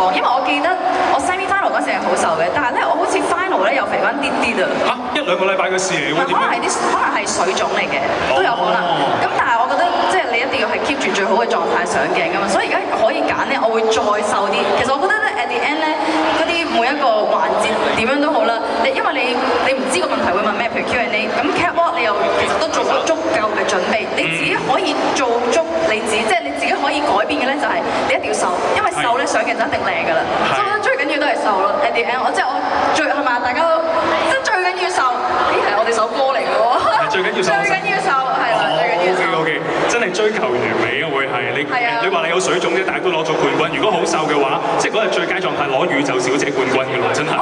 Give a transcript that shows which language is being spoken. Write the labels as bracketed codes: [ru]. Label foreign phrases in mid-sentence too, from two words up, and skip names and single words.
[yue] 因為我記得我 [en] semi final [yue] 嗰時係好瘦嘅，但係咧我好似 final 咧又肥翻啲啲啊。嚇，1-2個禮拜嘅事嚟喎，可能係水腫嚟嘅，都有可能。咁但係我覺得即係你一定要係 keep 住最好嘅狀態上鏡㗎嘛，所以而家可以揀咧，我會再瘦啲。其實我覺得咧 [en] at the end [yue] 咧嗰啲每一個環節點樣都好啦，因為你唔知個問題會問咩，譬如 Q&A， 咁 catwalk 你又其實都做咗足夠嘅準備，你自己可以做足即係你自己可以改變嘅咧就係你一定要瘦，因為瘦咧上鏡就一定靚㗎啦。所以我覺得最緊要都係瘦咯。 [en] at the end [yue] 我最係咪大家都即係最緊要瘦？咦係我哋首歌嚟㗎喎。最緊要瘦。最緊要瘦係啦，最緊要瘦。OK， 真係追求完美啊會係你。你話你有水腫啫，但係都攞咗冠軍。如果好瘦嘅話，即係嗰日最佳狀態攞宇宙小姐冠軍㗎啦，真係。